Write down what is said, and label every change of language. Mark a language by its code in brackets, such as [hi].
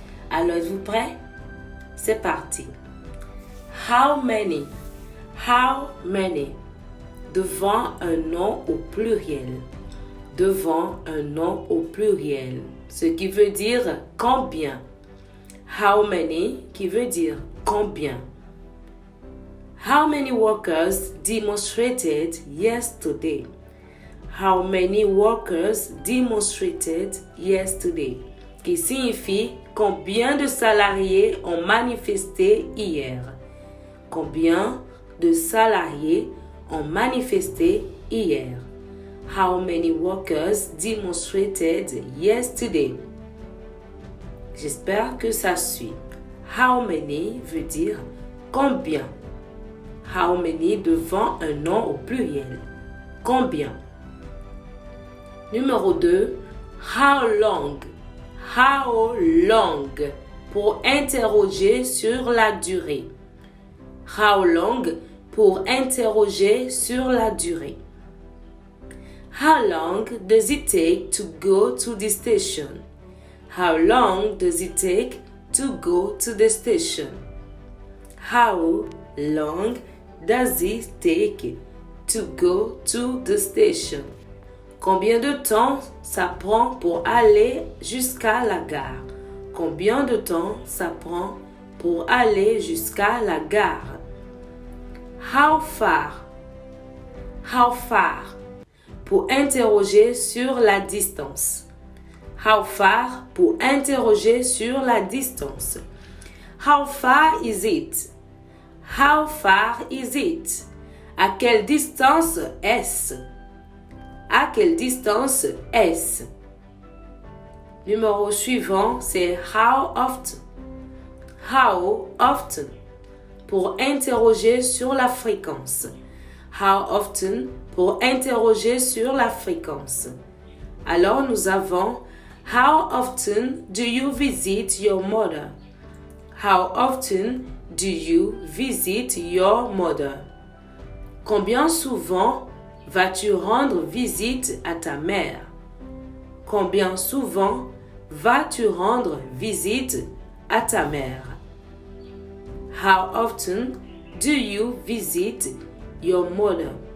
[fr] Alors êtes-vous prêts? C'est parti. [en] How many? How many? [fr] Devant un nom au pluriel. Devant un nom au pluriel. Ce qui veut dire combien. [en] How many [fr] qui veut dire combien. [en] How many workers demonstrated yesterday? How many workers demonstrated yesterday? [fr] Qui signifie combien de salariés ont manifesté hier. Combien de salariés ont manifesté hier. [en] How many workers demonstrated yesterday? [fr] J'espère que ça suit. [en] How many [fr] veut dire combien. [en] How many [fr] devant un nom au pluriel. Combien. Numéro 2. [en] How long. How long [fr] pour interroger sur la durée. [en] How long [fr] pour interroger sur la durée. [en] How long does it take to go to the station? How long does it take to go to the station? How long does it take to go to the station? [fr] Combien de temps ça prend pour aller jusqu'à la gare? Combien de temps ça prend pour aller jusqu'à la gare? [en] How far? How far? [fr] Pour interroger sur la distance. [en] How far [fr] pour interroger sur la distance. [en] How far is it? How far is it? [fr] À quelle distance est-ce? À quelle distance est-ce? Numéro suivant, c'est [en] how often. [fr] How often pour interroger sur la fréquence. [en] How often [fr] pour interroger sur la fréquence. Alors nous avons [en] how often do you visit your mother? How often do you visit your mother? [fr] Combien souvent vas-tu rendre visite à ta mère? Combien souvent vas-tu rendre visite à ta mère? [en] How often do you visit your mother?